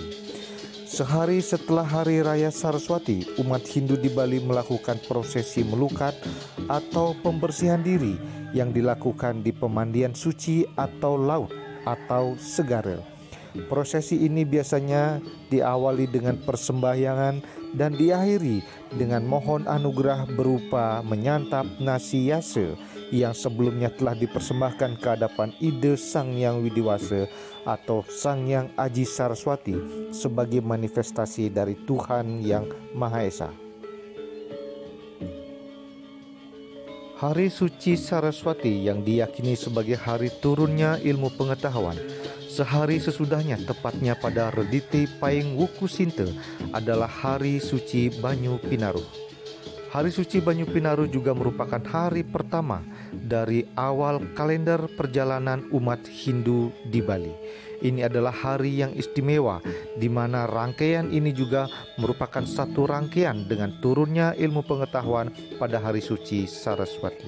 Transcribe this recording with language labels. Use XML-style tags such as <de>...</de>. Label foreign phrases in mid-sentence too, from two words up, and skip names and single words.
<id>Sehari setelah Hari Raya Saraswati, umat Hindu di Bali melakukan prosesi melukat atau pembersihan diri yang dilakukan di pemandian suci atau laut atau segarel. Prosesi ini biasanya diawali dengan persembahyangan dan diakhiri dengan mohon anugerah berupa menyantap nasi yase yang sebelumnya telah dipersembahkan ke hadapan Ide Sang Hyang Widiwasa atau Sang Hyang Aji Saraswati sebagai manifestasi dari Tuhan Yang Maha Esa. Hari Suci Saraswati yang diyakini sebagai hari turunnya ilmu pengetahuan, sehari sesudahnya, tepatnya pada Redite Paing Wuku Sinte, adalah Hari Suci Banyu Pinaruh. Hari Suci Banyu Pinaruh juga merupakan hari pertama dari awal kalender perjalanan umat Hindu di Bali. Ini adalah hari yang istimewa, di mana rangkaian ini juga merupakan satu rangkaian dengan turunnya ilmu pengetahuan pada Hari Suci Saraswati.</id>